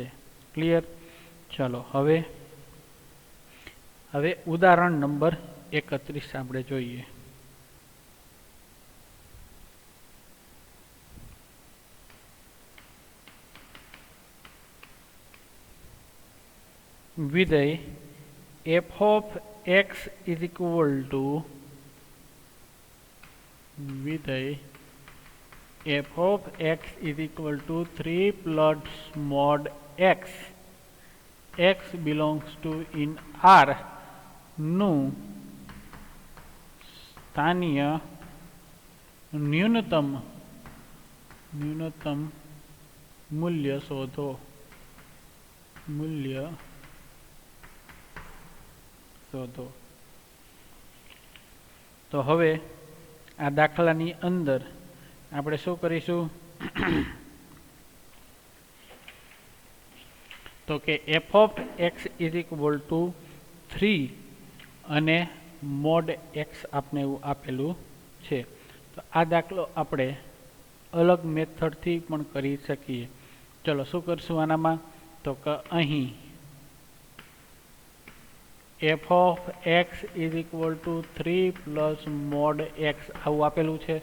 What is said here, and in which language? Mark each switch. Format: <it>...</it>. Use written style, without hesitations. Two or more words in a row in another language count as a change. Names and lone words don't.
<gu>ક્લિયર? ચલો હવે ઉદાહરણ નંબર 31 આપણે જોઈએ.</gu> <en>વિધેય f of x is equal to વિધેય f of x is equal to 3 plus mod x, x belongs to in R</en> <gu>નું સ્થાનીય ન્યૂનતમ મૂલ્ય શોધો. તો હવે આ દાખલાની અંદર આપણે શું કરીશું? તો કે</gu> <en>f of x is equal to 3 અને mod x</en> <gu>આપણે એવું આપેલું છે. તો આ દાખલો આપણે અલગ મેથડથી પણ કરી શકીએ. ચલો શું કરશું આનામાં? તો કે અહીં</gu> <en>f of x is equal to 3 plus mod x</en> <gu>આવું આપેલું છે.</gu>